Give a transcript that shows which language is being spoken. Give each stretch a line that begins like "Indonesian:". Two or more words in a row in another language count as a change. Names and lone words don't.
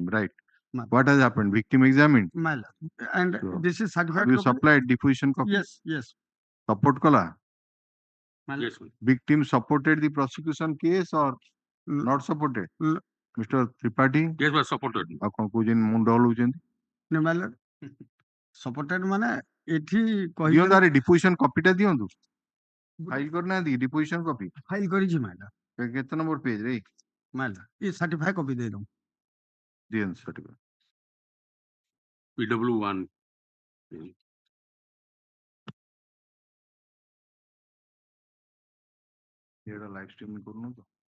English: Right. What has happened? Victim examined. My lord. And So, this is certified. have you copy? supplied deposition copy? Yes.
Odia: Support kala.
English: Yes. Victim supported the prosecution case or not supported? Mr. Tripathi? Yes, was supported.
Odia: ଆପଣ କହୁଛନ୍ତି ମୁଣ୍ଡ ହଲଉଛନ୍ତି?
English: No, my lord. Supported
Odia: ମାନେ ଏଠି ଦିଅନ୍ତୁ ଆରେ
English: deposition copy
Odia: ଟା ଦିଅନ୍ତୁ. ଫାଇଲ କରିନାହାନ୍ତି
English: deposition copy?
Odia: ଫାଇଲ କରିଛି
English: my lord.
Odia: କେତେ ନମ୍ବର ପେଜ ରେ?
English: My lord.
Odia: ଏ
English: certified copy
Odia: ଦେଇଦଉ. ଦିଅନ୍ତୁ certificate. PW1. ଏଇଟା ଲାଇଭ ଷ୍ଟ୍ରିମିଂ କରୁନୁ ତ?